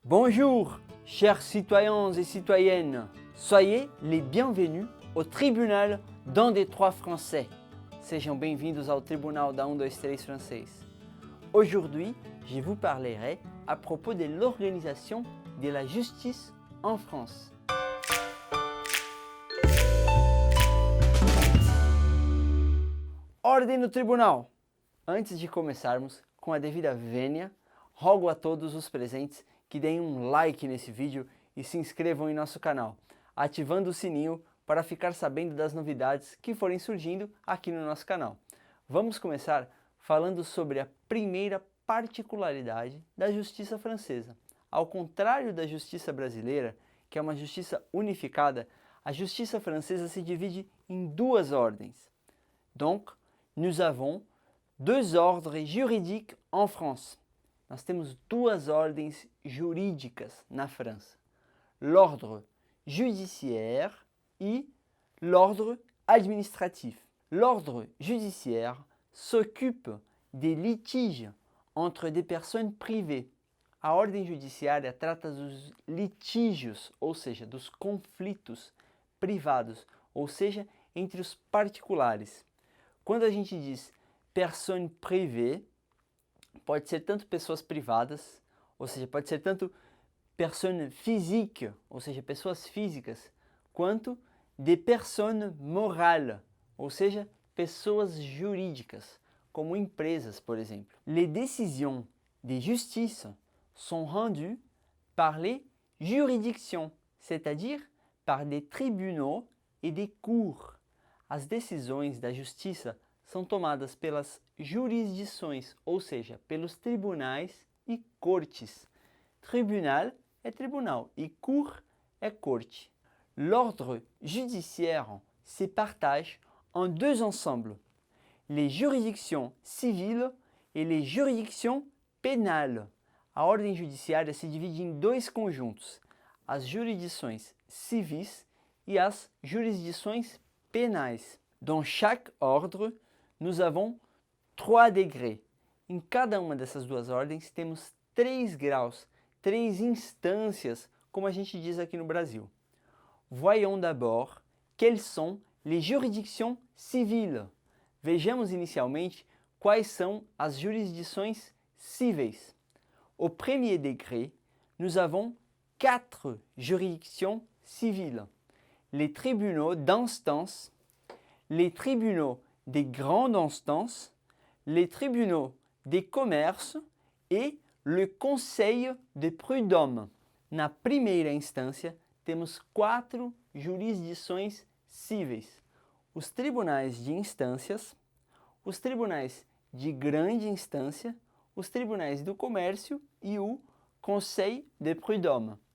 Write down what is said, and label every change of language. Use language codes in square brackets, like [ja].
[fr] Bonjour, chers citoyens et citoyennes. Soyez les bienvenus au tribunal d'un des trois français. [pt] Sejam bem-vindos ao tribunal da 1, 2, 3 francês. [fr] Aujourd'hui, je vous parlerai à propos de l'organisation de la justice en France. [pt] Ordem no tribunal! Antes de começarmos, com a devida vênia, rogo a todos os presentes que deem um like nesse vídeo e se inscrevam em nosso canal, ativando o sininho para ficar sabendo das novidades que forem surgindo aqui no nosso canal. Vamos começar falando sobre a primeira particularidade da justiça francesa. Ao contrário da justiça brasileira, que é uma justiça unificada, a justiça francesa se divide em duas ordens. [fr] Donc, nous avons deux ordres juridiques en France. [pt] Nós temos duas ordens jurídicas na França. [fr] L'ordre judiciaire e l'ordre administratif. L'ordre judiciaire s'occupe des litiges entre des personnes privées. [pt] A ordem judiciária trata dos litígios, ou seja, dos conflitos privados, ou seja, entre os particulares. Quando a gente diz personne privée, pode ser tanto pessoas privadas, ou seja, pode ser tanto personne physique, ou seja, pessoas físicas, quanto de personne morale, ou seja, pessoas jurídicas, como empresas, por exemplo. [fr] Les décisions de justice sont rendues par les juridictions, c'est-à-dire par des tribunaux et des cours. [pt] As decisões da justiça são tomadas pelas jurisdições, ou seja, pelos tribunais e cortes. Tribunal é tribunal e cour é corte. [fr] L'ordre judiciaire se partage en deux ensembles, les juridictions civiles et les juridictions pénales. [pt] A ordem judiciária se divide em dois conjuntos, as jurisdições civis e as jurisdições pénais. [fr] Dans chaque ordre, nous avons 3 degrés. [pt] Em cada uma dessas duas ordens temos 3 graus, 3 instâncias, como a gente diz aqui no Brasil. [fr] Voyons d'abord quelles sont les juridictions civiles. [pt] Vejamos inicialmente quais são as jurisdições cíveis. [fr] Au premier degré, nous avons 4 juridictions civiles. Les tribunaux d'instance, les tribunaux de grande instance, les tribunaux de commerce et le conseil de prud'homme. [pt] Na primeira instância, temos 4 jurisdições cíveis: os tribunais de instâncias, os tribunais de grande instância, os tribunais do comércio e o conseil de prud'homme.